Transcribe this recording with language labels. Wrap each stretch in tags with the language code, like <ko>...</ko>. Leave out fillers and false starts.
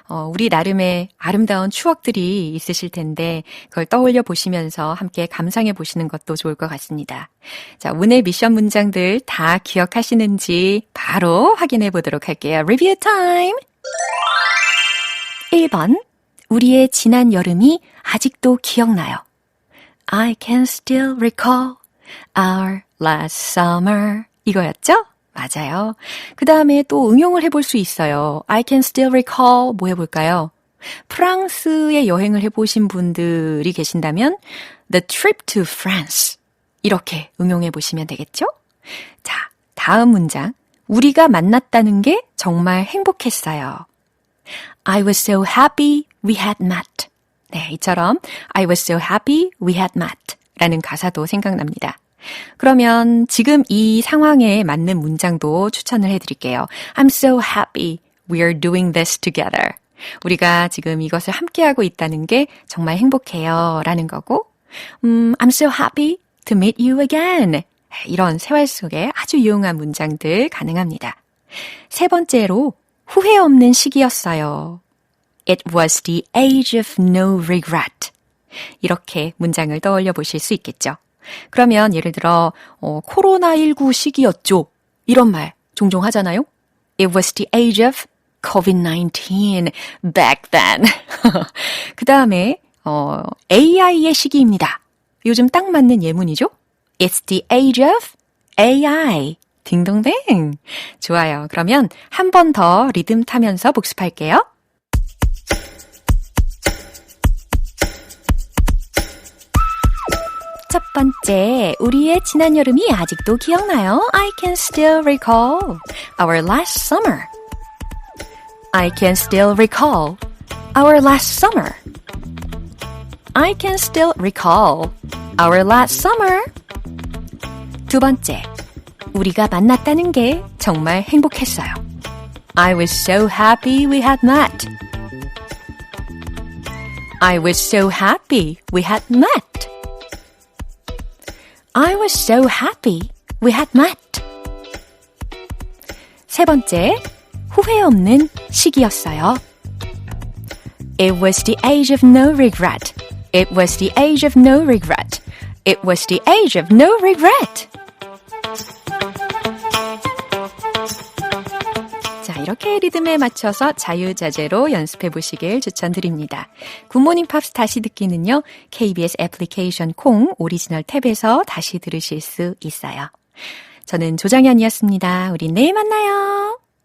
<ko>우리 나름의 아름다운 추억들이 있으실 텐데 그걸 떠올려 보시면서 함께 감상해 보시는 것도 좋을 것 같습니다. 자, 오늘 미션 문장들 다 기억하시는지 바로 확인해 보도록 할게요.</ko> <en>Review time!</en> <ko>1번, 우리의 지난 여름이 아직도 기억나요.</ko> <en>I can still recall our last summer.</en> <ko>이거였죠? 맞아요. 그 다음에 또 응용을 해볼 수 있어요.</ko> <en>I can still recall.</en> <ko>뭐 해볼까요? 프랑스에 여행을 해보신 분들이 계신다면</ko> <en>The trip to France.</en> <ko>이렇게 응용해 보시면 되겠죠? 자, 다음 문장. 우리가 만났다는 게 정말 행복했어요.</ko> <en>I was so happy we had met.</en> <ko>네, 이처럼</ko> <en>I was so happy we had met</en> <ko>라는 가사도 생각납니다. 그러면 지금 이 상황에 맞는 문장도 추천을 해드릴게요.</ko> <en>I'm so happy we're doing this together.</en> <ko>우리가 지금 이것을 함께하고 있다는 게 정말 행복해요 라는 거고</ko> <en>I'm so happy to meet you again.</en> <ko>이런 생활 속에 아주 유용한 문장들 가능합니다. 세 번째로 후회 없는 시기였어요.</ko> <en>It was the age of no regret.</en> <ko>이렇게 문장을 떠올려 보실 수 있겠죠. 그러면 예를 들어 코로나19 시기였죠. 이런 말 종종 하잖아요.</ko> <en>It was the age of COVID-19 back then.</en> <ko>그 다음에 AI의 시기입니다. 요즘 딱 맞는 예문이죠.</ko> <en>It's the age of AI.</en> <ko>딩동댕. 좋아요. 그러면 한 번 더 리듬 타면서 복습할게요. 첫 번째, 우리의 지난 여름이 아직도 기억나요?</ko> <en>I can still recall our last summer. I can still recall our last summer. I can still recall our last summer.</en> <ko>두 번째, 우리가 만났다는 게 정말 행복했어요.</ko> <en>I was so happy we had met. I was so happy we had met. I was so happy we had met.</en> <ko>세 번째, 후회 없는 시기였어요.</ko> <en>It was the age of no regret. It was the age of no regret. It was the age of no regret.</en> <ko>자, 이렇게 리듬에 맞춰서 자유자재로 연습해 보시길 추천드립니다. 굿모닝 팝스 다시 듣기는요. KBS 애플리케이션 콩 오리지널 탭에서 다시 들으실 수 있어요. 저는 조정연이었습니다. 우리 내일 만나요.</ko>